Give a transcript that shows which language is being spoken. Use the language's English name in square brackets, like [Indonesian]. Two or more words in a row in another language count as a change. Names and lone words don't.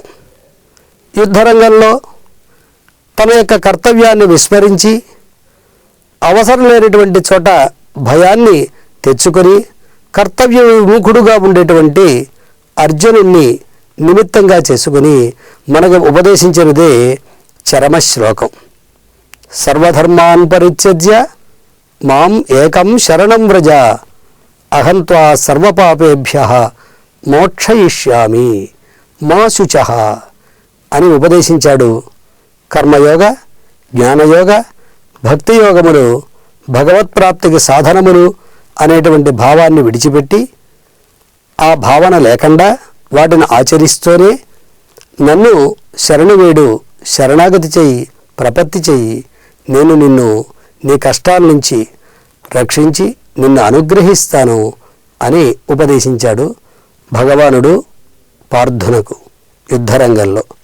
[Telugu] యుద్ధరంగంలో తన యొక్క కర్తవ్యాన్ని విస్మరించి అవసరం లేనటువంటి చోట భయాన్ని తెచ్చుకొని కర్తవ్య విముఖుడుగా ఉండేటువంటి అర్జునుణ్ణి నిమిత్తంగా చేసుకుని మనకు ఉపదేశించినదే చరమశ్లోకం. [Sanskrit] సర్వధర్మాన్ పరిత్యజ్య మాం ఏకం శరణం వ్రజ అహం త్వా సర్వపాపేభ్యః మోక్షయిష్యామి మా శుచః [Telugu] అని ఉపదేశించాడు. కర్మయోగ, జ్ఞానయోగ, భక్తి యోగములు భగవత్ప్రాప్తికి సాధనములు అనేటువంటి భావాన్ని విడిచిపెట్టి, ఆ భావన లేకుండా వాటిని ఆచరిస్తూనే నన్ను శరణు వేడు, శరణాగతి చెయ్యి, ప్రపత్తి చెయ్యి, నేను నిన్ను నీ కష్టాల నుంచి రక్షించి నిన్ను అనుగ్రహిస్తాను అని ఉపదేశించాడు భగవానుడు పార్థునకు యుద్ధరంగంలో.